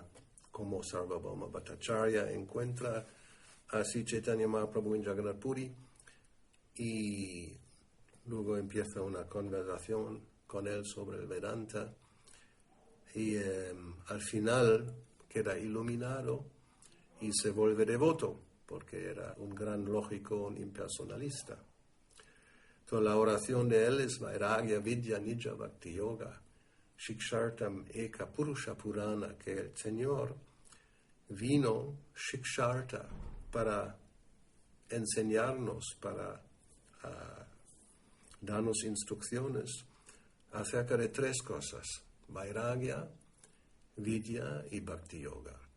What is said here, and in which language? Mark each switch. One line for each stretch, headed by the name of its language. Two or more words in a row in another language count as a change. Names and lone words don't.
Spanish: cómo Sarvabhauma Bhattacharya encuentra a Sri Chaitanya Mahaprabhu en Jagannath Puri y luego empieza una conversación con él sobre el Vedanta y al final queda iluminado y se vuelve devoto porque era un gran lógico, un impersonalista. Entonces la oración de él es
Sanskrit: Vairagya Vidya Nija Bhakti Yoga Shikshartam Eka Purusha Purana,
Spanish: que el Señor vino Shiksharta para enseñarnos, para darnos instrucciones acerca de tres cosas:
Sanskrit: Vairagya, Vidya y Bhakti Yoga.